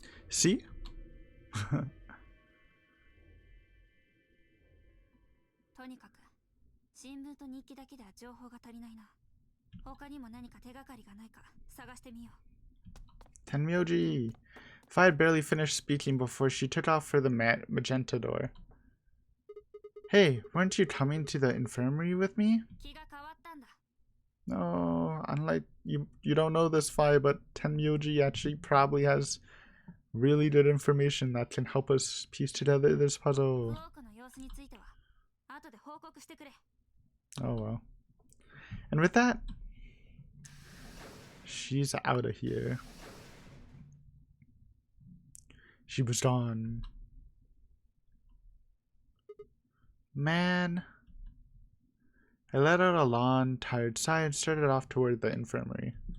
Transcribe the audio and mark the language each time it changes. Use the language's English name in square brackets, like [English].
[English] See? [Japanese] とにかく新聞と日記だけでは情報が足りないな。他にも何か手がかりがないか探してみよう。 [English] Tenmyoji. If I had barely finished speaking before she took off for the magenta door. Hey, weren't you coming to the infirmary with me? [Japanese] 気が変わったんだ。 [English] No, unlike you don't know this Fi, but Tenmyoji actually probably has really good information that can help us piece together this [Japanese] 多 [English] puzzle. [Japanese] くの様子については後で報告してくれ。 [English] Oh well. And with that, she's out of here. She was gone. Man. I let out a long, tired sigh and started off toward the infirmary.